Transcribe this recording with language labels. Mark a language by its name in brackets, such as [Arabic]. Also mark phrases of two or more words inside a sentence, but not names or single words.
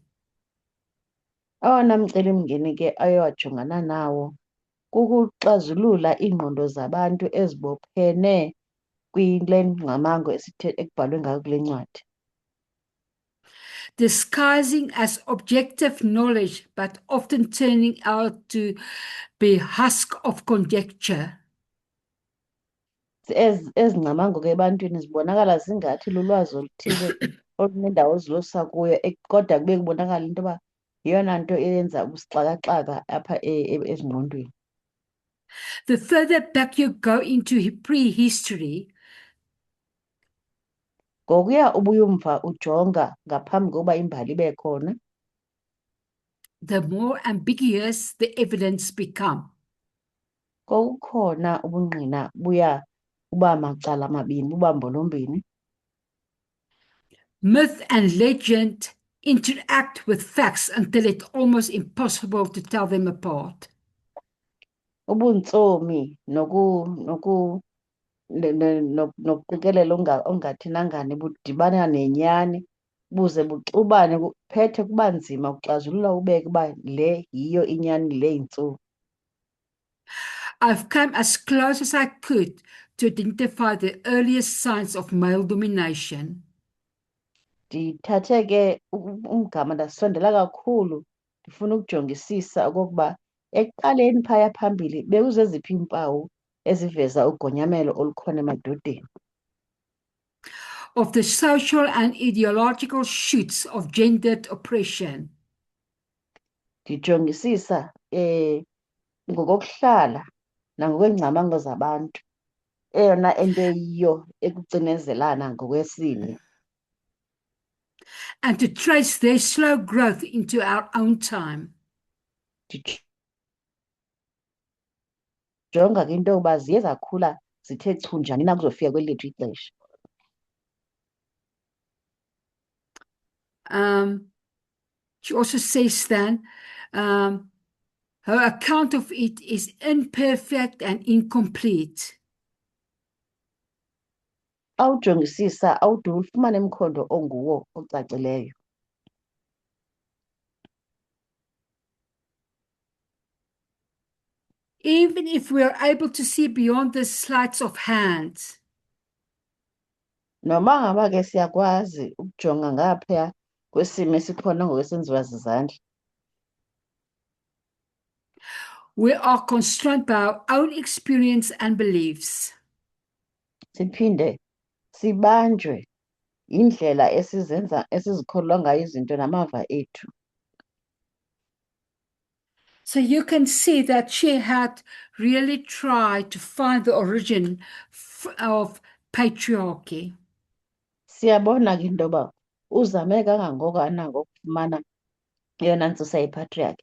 [Xhosa] Awona mcelimngeni ke ayowajongana nawo kukuxazulula iingqondo zabantu ezibophene kwile ngcamango ekubhalwe ngayo kule ncwadi. [English] Disguising as objective knowledge, but often turning out to be husk of conjecture. [Xhosa] Ezi ngcamango ke ebantwini zibonakala zingathi lulwazi oluthile olunendawo ezilosa kuyo kodwa kube kubonakala into yoba yeyona nto eyenza ubusixakaxaka apha ezingqondweni. [English] The further back you go into prehistory, [Xhosa] Ngokuya ubuyumva ujonga ngaphambi kokuba imbali ibe khona, [English] the more ambiguous the evidence become. [Xhosa] kokukhona ubungqina buya uba macala mabini, buba mbolombini. [English] Myth and legend interact with facts until it's almost impossible to tell them apart. [Xhosa] Ubuntsomi nokuqikelela ongathi nangani budibana nenyani buze buxubane kuphethe kuba nzima ukuxazulula ubeke uba le yiyo inyani le yintsomi. [English] I've come as close as I could to identify the earliest signs of male domination. [Xhosa] Ndithathe ke umgama ndasondela kakhulu ndifuna ukujongisisa okokuba ekuqaleni phaya phambili bekuzeziphi iimpawu eziveza ugonyamelo olukhona emadodeni. [English] Of the social and ideological shoots of gendered oppression. [Xhosa] Ndijongisisa ngokokuhlala nangokwengcamango zabantu eyona ento eyiyo ekucinezelana ngokwesini. [English] And to trace their slow growth into our own time. [Xhosa] Ndijonga ke into yokuba ziye zakhula zithe chu njani na kuzofika kweli lethu ixesha. [English] She also says then, her account of it is imperfect and incomplete. [Xhosa] Awujongisisa awude ufumane umkhondo onguwo ocacileyo. [English] Even if we are able to see beyond the sleights of hand, [Xhosa] Noma ngaba ke siyakwazi ukujonga ngaphaya kwesimo esikhona ngokwesenziwa zizandla, [English] we are constrained by our own experience and beliefs. [Xhosa] siphinde sibanjwe indlela esizikholwa ngayo izinto namava ethu. [English] So you can see that she had really tried to find the origin of patriarchy. [Xhosa] Siyabona ke into yoba uzame kangangokananga ukufumana eyona ntsusa yepatriarchy.